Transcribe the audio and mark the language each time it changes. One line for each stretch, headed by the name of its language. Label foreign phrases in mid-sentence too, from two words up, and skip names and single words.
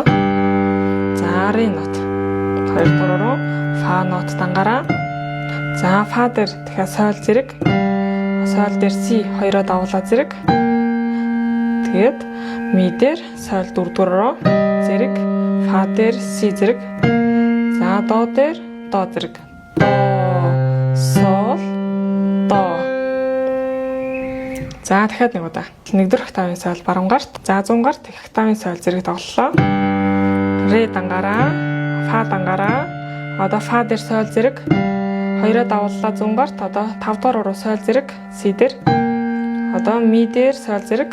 Mongolian: За ри нот 2 дугаараа фа нот дангаараа. За фа дээр дахиад сол зэрэг. Сол дээр си 2-оо давуулаа зэрэг. Тэгээд ми дээр сол 4 дугаараа зэрэг, фа дээр си зэрэг. За до дээр до зэрэг. До сол до. За дахиад нэг удаа. 1 дахь тавын сол баруун гарт, за 100 гарт их тавын сол зэрэг тоглолоо. Ре дангаараа, фа дангаараа. Одоо фа дээр сол зэрэг. 2-оо давууллаа 100 гарт. Одоо 5 дугаар руу сол зэрэг, си дээр. Одоо ми дээр сол зэрэг.